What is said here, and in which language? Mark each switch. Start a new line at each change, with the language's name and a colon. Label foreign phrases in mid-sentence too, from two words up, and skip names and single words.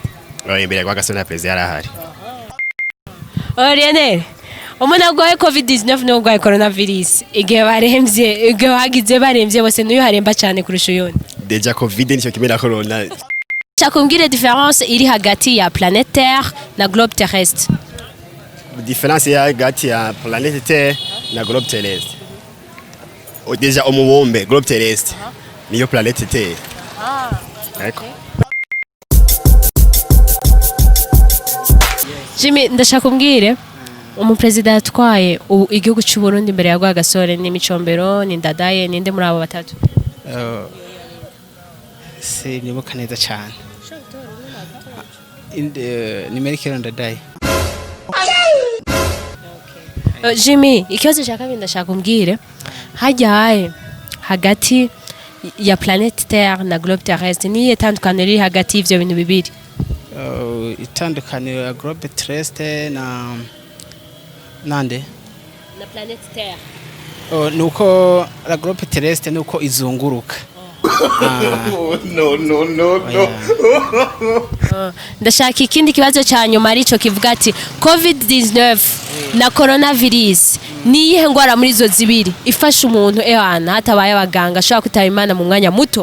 Rundi: Imbere ya Rwagasore na president yarahari. Lionel umuntu arwaye covid-19 n'urwaye coronavirus igihe baremvye igihe hagize baremvye bose n'uyu haremba cyane kurusha uyundi. deja covid nicyo kimwe na corona. Chakumbwire difference iri hagati ya
French: planète Terre
Rundi: na
French: globe terrestre.
Rundi: Difference ya hagati ya
French: planète Terre
Rundi: na
French: globe terrestre.
Rundi: Deja umubumbe
French: globe terrestre
Rundi: niyo
French: planète Terre.
Rundi: Eko. Jimmy, ndashaka umbwire umuperezida yatwaye igihugu cy'u Burundi imbere ya Rwagasore ni Micombero, ni Ndadaye, ninde muri abo batatu? Si nibuka neza cyane. Ni Merikero Ndadaye. Jimmy, ikibazo cya kabiri ndashaka umbwire hajyaye hagati ya
French: planète Terre
Rundi: na
French: globe terrestre
Rundi: niye tandukaniro riri hagati y'ivyo bintu bibiri? Itandukaniro ya
French: globe terrestre
Rundi: na nande na
French: planète Terre.
Rundi: Nuko
French: la globe terrestre
Rundi: nuko izunguruka. No. Ndashaka ikindi kibazo cya nyuma arico kivuga ati COVID-19 na coronavirus ni iyihe ngwara muri zo zibiri ifasha umuntu ehana hatabaye abaganga ashobora kwitaba Imana mu mwanya muto?